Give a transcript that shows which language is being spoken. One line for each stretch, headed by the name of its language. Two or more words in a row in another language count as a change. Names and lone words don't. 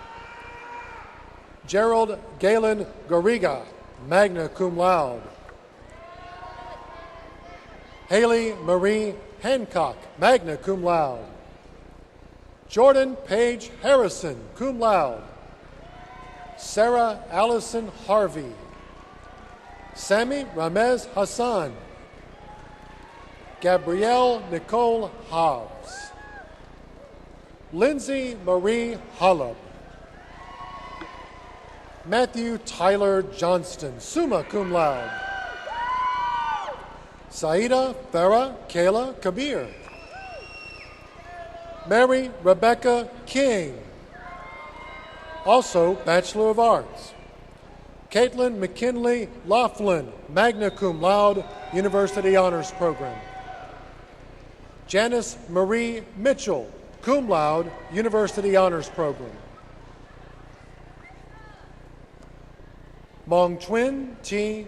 English: Gerald Galen Garriga,
Latin: magna cum laude.
English: Haley Marie Hancock,
Latin: magna cum laude.
English: Jordan Page Harrison,
Latin: cum laude.
English: Sarah Allison Harvey. Sammy Ramez Hassan. Gabrielle Nicole Hobbs. Lindsay Marie Hollub. Matthew Tyler Johnston,
Latin: summa cum laude.
English: Saida Farah Kayla Kabir. Mary Rebecca King, also Bachelor of Arts. Caitlin McKinley Laughlin,
Latin: magna cum laude,
English: University Honors Program. Janice Marie Mitchell,
Latin: cum laude,
English: University Honors Program. Mong Twin T.